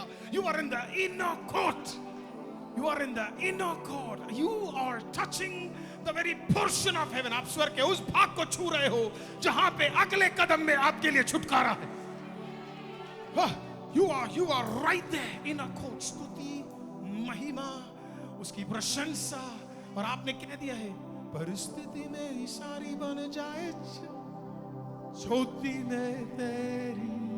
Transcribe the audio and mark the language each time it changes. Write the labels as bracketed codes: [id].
[en] You are in the inner court. You are in the inner court. You are touching the very portion of heaven. [hi] आप स्वर्ग के उस भाग को छू रहे हो जहां पे अगले कदम में आपके लिए छुटकारा है। [en] You are right there in a court. [hi] स्तुति, महिमा, उसकी प्रशंसा, और आपने कह दिया है परिस्थिति मेरी सारी बन जाए ज्योति में तेरी।